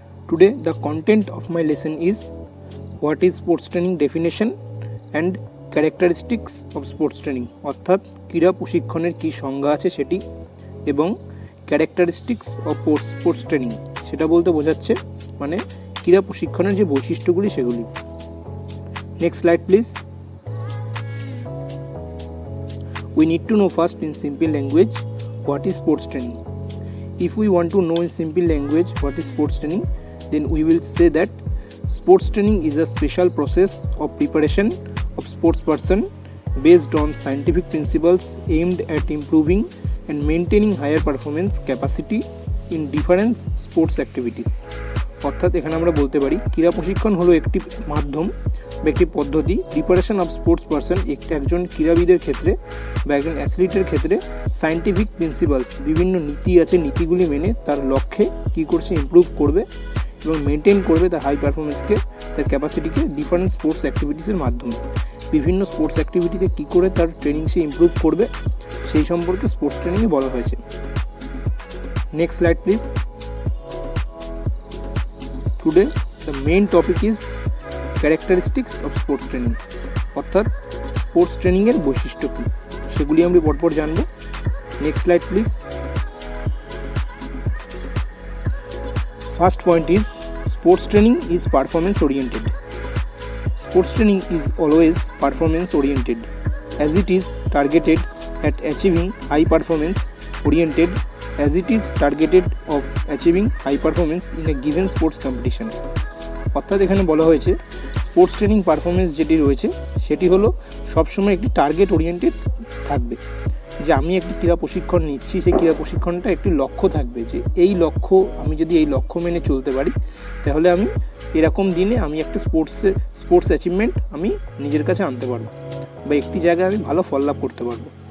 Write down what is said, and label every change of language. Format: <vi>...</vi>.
<en>Today, the content of my lesson is what is sports training definition and characteristics of sports training,</en> <bn>অর্থাৎ ক্রীড়া প্রশিক্ষণের কী সংজ্ঞা আছে সেটি এবং ক্যারেক্টারিস্টিক্স অফ স্পোর্টস ট্রেনিং সেটা বলতে বোঝাচ্ছে মানে ক্রীড়া প্রশিক্ষণের যে বৈশিষ্ট্যগুলি সেগুলি.</bn> <en>Next slide please. We need to know first in simple language what is sports training. If we want to know in simple language what is sports training, then we will say that sports training is a special process of preparation of sports person based on scientific principles aimed at improving and maintaining higher performance capacity in different sports activities.</en> <bn>অর্থাৎ এখানে আমরা বলতে পারি ক্রীড়া প্রশিক্ষণ হলো একটি মাধ্যম বা একটি পদ্ধতি প্রিপারেশন অফ স্পোর্টস পারসন একজন ক্রীড়াবিদের ক্ষেত্রে বা একজন অ্যাথলিটের ক্ষেত্রে সায়েন্টিফিক প্রিন্সিপালস বিভিন্ন নীতি আছে, নীতিগুলি মেনে তার লক্ষ্যে কী করছে ইমপ্রুভ করবে এবং মেনটেন করবে তার হাই পারফরমেন্সকে, তার ক্যাপাসিটিকে ডিফারেন্ট স্পোর্টস অ্যাক্টিভিটিসের মাধ্যমে বিভিন্ন স্পোর্টস অ্যাক্টিভিটিতে কী করে তার ট্রেনিং সে ইমপ্রুভ করবে সেই সম্পর্কে স্পোর্টস ট্রেনিংয়ে বলা হয়েছে.</bn> <en>Next slide please. Today the main topic is characteristics of sports training,</en> <bn>অর্থাৎ স্পোর্টস ট্রেনিংয়ের বৈশিষ্ট্য কী সেগুলি আমরা পরপর জানব.</bn> <en>Next slide please. First point is sports training is performance oriented. Sports training is always performance oriented as it is targeted at achieving high performance oriented as it is targeted of achieving high performance in a given sports competition.</en> <bn>অর্থাৎ এখানে বলা হয়েছে sports training performance যেটি রয়েছে সেটি হলো সবসময় একটি টার্গেট ওরিয়েন্টেড থাকবে, যে আমি একটি ক্রীড়া প্রশিক্ষণ নিচ্ছি সেই ক্রীড়া প্রশিক্ষণটা একটি লক্ষ্য থাকবে, যে এই লক্ষ্য আমি যদি এই লক্ষ্য মেনে চলতে পারি তাহলে আমি এরকম দিনে আমি একটা স্পোর্টস অ্যাচিভমেন্ট আমি নিজের কাছে আনতে পারবো বা একটি জায়গায় আমি ভালো ফল লাভ করতে পারবো.</bn>